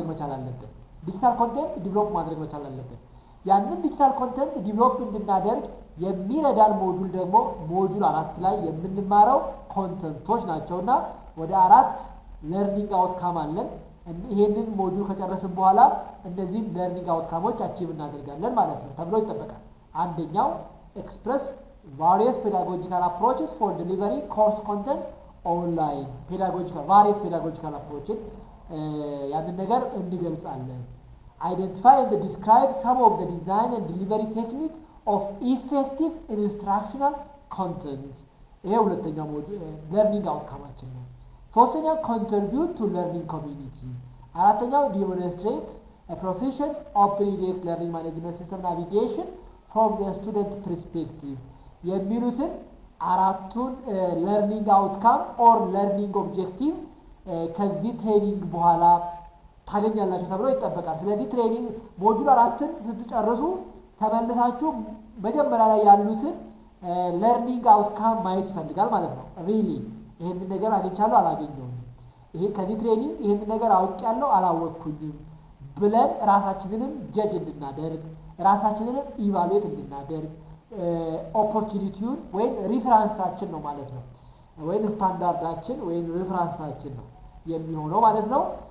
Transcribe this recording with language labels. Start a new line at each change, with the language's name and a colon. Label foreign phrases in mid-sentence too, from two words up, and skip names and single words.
Amharic: መቻል አለብን።
English: digital content
Amharic: ዲቨሎፕ ማድረግ መቻል አለብን። ያንን
English: digital content
Amharic: ዲቨሎፕ እንድናደርግ የሚረዳን ሞጁል ደግሞ ሞጁል 4 ላይ የምንማረው ኮንተንቶች ናቸውና ወደ 4
English: learning outcome
Amharic: አለን። ይሄንን ሞጁል ከጨረስን በኋላ እነዚህ
English: learning outcomes
Amharic: አቺቭ እናደርጋለን ማለት ነው ተብሎ ይጠበቃል። አንደኛው
English: express various pedagogical approaches for delivering course content online various pedagogical approaches
Amharic: ያንን ነገር እንገልጻለን።
English: identify and describe some of the design and delivery technique of effective instructional content
Amharic: ይሄ ሁለተኛው ለርኒንግ አውትካማችን ነው። ሶስተኛው
English: contribute to learning community
Amharic: አራተኛው
English: demonstrate a proficient OpenEDX learning management system navigation from the student perspective
Amharic: የሚሉትን አራቱን
English: learning outcome or learning objective
Amharic: ከዚህ ትሬኒንግ በኋላ ታገኛላችሁ ተብሎ ይጠበቃል። ስለዚህ ትሬኒንግ ሞጁል 4ን ስትጨርሱ ተመልሳችሁ መጀመሪያ ላይ ያሉትን
English: learning outcome
Amharic: ማየት ይፈልጋል ማለት ነው። ሪሊ ይሄን ነገር አግኝቻለሁ አላገኘሁም፣ ይሄ ከዚህ ትሬኒንግ ይሄን ነገር አውቄያለሁ አላወቅኩኝም ብለን ራሳችንንም ጀጅ እንድናደርግ ራሳችንንም ኢቫሉዌት እንድናደርግ ኦፖርቹኒቲውን ወይም ሪፈረንሳችን ነው ማለት ነው። ወይም ስታንዳርዳችን ወይም ሪፈረንሳችን ነው የሚሆነው ማለት ነው።